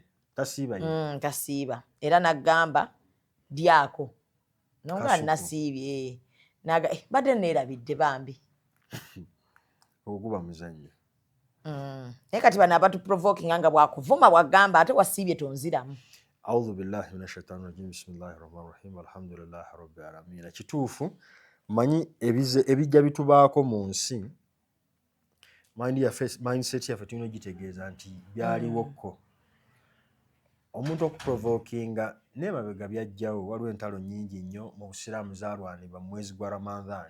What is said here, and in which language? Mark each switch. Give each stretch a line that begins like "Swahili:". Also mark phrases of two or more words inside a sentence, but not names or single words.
Ganda: tasiiba era n'agamba dyako nonga nasiibye badde neerabidde bambi oguba muzannyo naye kati bano abatuprovokinga nga bwakuvuma bwagamba ate wasiibye tonziramu.
Arabic: أعوذ بالله من الشيطان الرجيم بسم الله الرحمن الرحيم الحمد لله رب العالمين.
Ganda: Kituufu manyi ebijja bitubaako mu nsi mindset yaffe tulina ogitegeeza nti byaliwokko. Omuntu okuprovokinga n'emabega byajjawo. Waliwo entalo nnyingi nnyo mu busiraamu zaalwanibwa mu mwezi gwa Ramadhan.